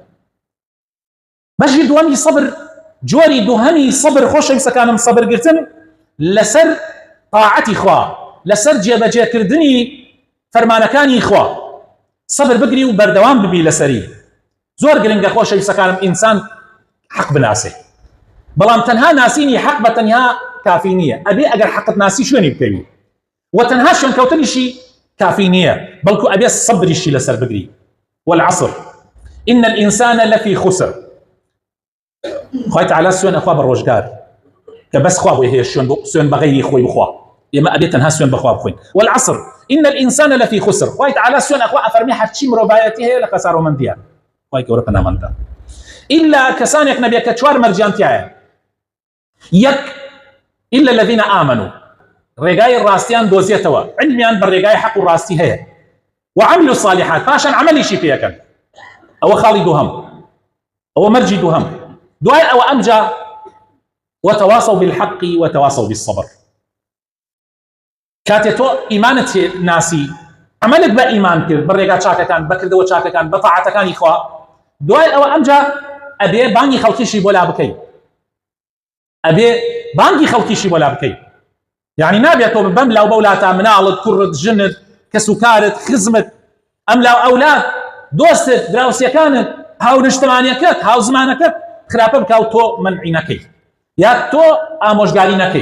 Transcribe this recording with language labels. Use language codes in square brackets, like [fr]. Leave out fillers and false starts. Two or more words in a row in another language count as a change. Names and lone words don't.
[ckb] بەشی دووەمی سەبر، جۆری دووهەمی سەبر خۆشەویستەکانم، سەبرگرتن لەسەر طاعەتی خوا، لەسەر جێبەجێکردنی فەرمانەکانی خوا سەبر بگری و بەردەوام ببی لەسەری. زۆر گرنگە خۆشەویستەکانم ئینسان حەق بناسێ، بەڵام تەنها ناسینی حەق بە تەنها کافی نییە، ئەبێ ئەگەر حەقت ناسی شوێنی بکەوی، و تەنها شوێن کەوتنیشی کافی نییە، بەڵکو ئەبێ سەبریشی لەسەر بگری. [ar] والعصر إن الإنسان لفي خسر. [ckb] خوای تعالی سوێن ئەخوا بە ڕۆژگار کە بەس خوا بۆی هەیە سوێن بە غەیری خۆی بخوا، ئێمە ئەبێ تەنها سوێن بەخوا بخوین. [ar] والعصر إن الإنسان لفي خسر. [ckb] خوای تعالی سوێن ئەخوا ئەفەرمێ هەرچی مرۆڤایەتی هەیە لە خەسارۆمەندیە. خوای گەورە پەنامەندە. إلا کەسانێک نەبێ کە چوار مەرجیانتیایە. [ar] یەک إلا الذين آمنوا، [ckb] ڕێگای ڕاستیان دۆزێتەوە، علمیان بە ڕێگای حەق و ڕاستی هەیە، [ar] وعملوا الصالحات، [ckb] پاشان عملیشی پێەکەن. ئەوە خاڵی دووهەم، ئەوە مەرجی دووهەم. دوای ئەوە ئەمجا [ar] وتواصوا بالحق وتواصوا بالصبر. [ckb] کاتێ تۆ ئیمانت ناسی، عملت بە ئیمان کرد، بە ڕێگا چاکەکان، بەکردەوە چاکەکان، بە تاعەتەکانی خوا، دوای ئەوە ئەمجا ئەبێ بانگی خەڵکیشی بۆ لا بکەی، ئەبێ بانگی خەڵکیشی بۆ لا بکەی. یعنی نابێت تۆ بەم لاو بەولاتە مناڵت، کوڕت، ژنت، کەسوکارت، خزمت، ئەم لاو ئەولاد، دۆستت، دراوسەکانت، هاو نیشتمانیەکەت، هاو زمانەکەت خراپە بکە و تۆ منعی نەکەی یا تۆ ئامۆژگاری نەکەی.